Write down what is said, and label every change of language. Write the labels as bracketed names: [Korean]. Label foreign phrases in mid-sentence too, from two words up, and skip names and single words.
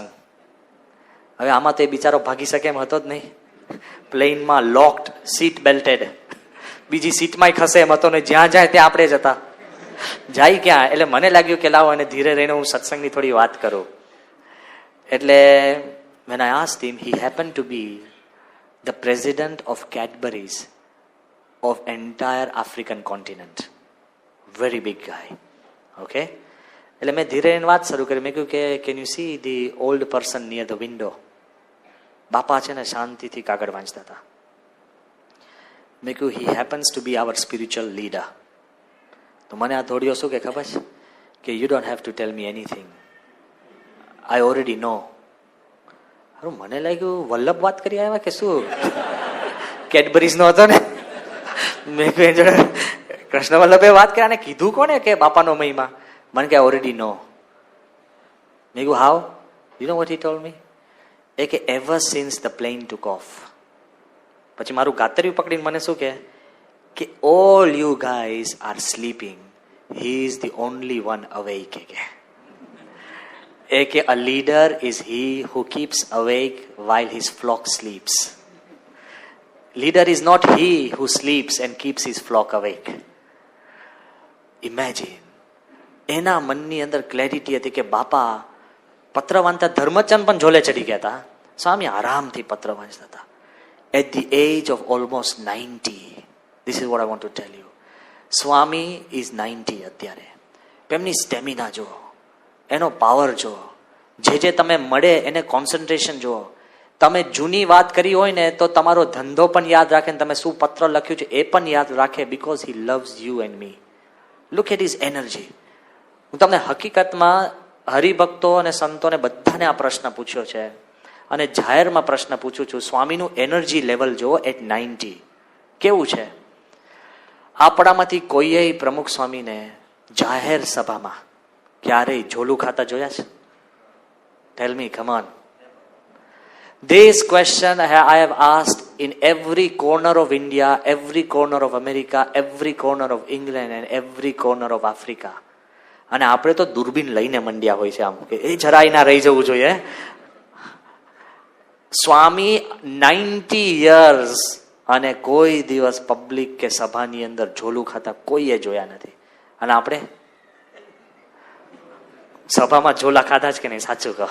[Gujarati] હવે આમાં તો એ બિચારો ભાગી શકે એમ હતો જ નહીં. પ્લેનમાં લોકડ, સીટ બેલ્ટેડ, બીજી સીટમાં ખસે એમ હતો ને, જ્યાં જાય ત્યાં આપણે જ હતા. જાય ક્યાં? એટલે મને લાગ્યું કે લાવો અને ધીરે રહીને હું સત્સંગની થોડી વાત કરું. [English] એટલે when I asked him, he happened to be the president of Cadbury's of entire African continent. Very big guy. [Gujarati] Okay? એટલે મેં ધીરે રહીને વાત શરૂ કરી. [English] મેં કહ્યું કે can you see the old person near the window? [Gujarati] બાપા છે ને શાંતિથી કાગળ વાંચતા હતા. [English] મેં કહ્યું he happens to be our spiritual leader. [Gujarati] તો મને આ થોડીઓ શું કે ખબર છે કે [English] you don't have to tell me anything. I already know. [Gujarati] અરે મને લાગ્યું વલ્લભ વાત કરી આવ્યા કે શું? કેડબરીઝ નો હતો ને. મેં કહ્યું જોડે કૃષ્ણ વલ્લભે વાત કરી, અને કીધું કોને કે બાપાનો મહિમા? મને કે [English] already know. [Gujarati] મેં કહ્યું how? [English] You know what he told me? એ કે ever since the plane took off. [Gujarati] પછી મારું ગાતર્યું પકડીને મને શું કે [English] all you guys are sleeping. He is the only one awake. કે a leader is he who keeps awake while his flock sleeps. Leader is not he who sleeps and keeps his flock awake. Imagine. [Gujarati] એના મનની અંદર ક્લેરિટી હતી કે બાપા પત્ર વાંચતા ધર્મચંદ પણ ઝોલે ચડી ગયા હતા. સ્વામી આરામથી પત્ર વાંચતા હતા. [English] At the age of almost 90. This is what I want to tell you. [Gujarati] સ્વામી is 90 અત્યારે. એમની સ્ટેમિના જુઓ, એનો પાવર જુઓ, જે તમે મળે એને કોન્સન્ટ્રેશન જુઓ. તમે જૂની વાત કરી હોય ને તો તમારો ધંધો પણ યાદ રાખે ને તમે શું પત્ર લખ્યું છે એ પણ યાદ રાખે, [English] because he loves you and me. Look at his energy. [Gujarati] હું તમને હકીકતમાં હરિભક્તો અને સંતોને બધાને આ પ્રશ્ન પૂછ્યો છે અને જાહેરમાં પ્રશ્ન પૂછું છું. સ્વામીનું એનર્જી લેવલ જુઓ એટ 90 કેવું છે. આપણામાંથી કોઈએ પ્રમુખ સ્વામીને જાહેર સભામાં ક્યારેય ઝોલું ખાતા જોયા છે? [English] tell me, come on. This question I have asked in every corner of India, every corner of America, every corner of England and every corner of Africa. [Gujarati] અને આપણે તો દૂરબીન લઈને મંડ્યા હોય છે આમ કે એ જરાય ના રહી જવું જોઈએ. સ્વામી 90 years અને કોઈ દિવસ પબ્લિક કે સભાની અંદર ઝોલું ખાતા કોઈએ જોયા નથી. અને આપણે સભામાં ઝોલા ખાધા જ કે નહીં? સાચું કહો.